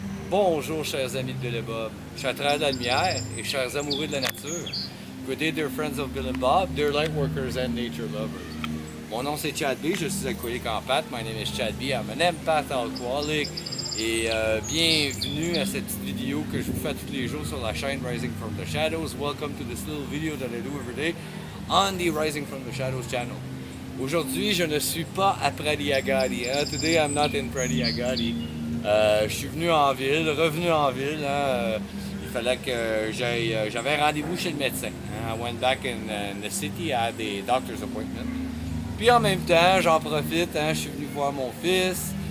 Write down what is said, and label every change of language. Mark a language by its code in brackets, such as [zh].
[fr] Bonjour, chers amis de Bill et Bob. Je suis à travers la lumière et chers amoureux de la nature. [en] Good day, dear friends of Bill and Bob, dear light workers and nature lovers. [fr] Mon nom c'est Chad B, je suis alcoolique en pâte. [en] My name is Chad B, I'm an empath alcoholic. [fr] Et bienvenue à cette petite vidéo que je vous fais tous les jours sur la chaîne Rising from the Shadows. [en] Welcome to this little video that I do every day on the Rising from the Shadows channel. [fr] Aujourd'hui, je ne suis pas à Pradiagadi. [en] Today I'm not in Pradiagadi. [fr] Je suis revenu en ville. Il fallait que j'avais un rendez-vous chez le médecin. [en] I went back in the city, I had a doctor's appointment. [fr] Puis en même temps, j'en profite, je suis venu voir mon fils.